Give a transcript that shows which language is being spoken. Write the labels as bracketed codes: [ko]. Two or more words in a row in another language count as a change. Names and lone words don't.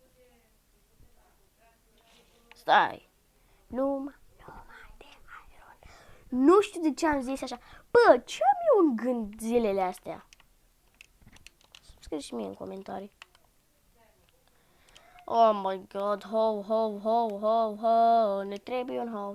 [ro] Stai. Numai de iron. Nu știu de ce am zis așa. Bă, ce am eu în gând zilele astea? Scrie și mie în comentarii. [en] Oh my god, [ro] ho, ho, ho, ho, ho. Ne trebuie un ho.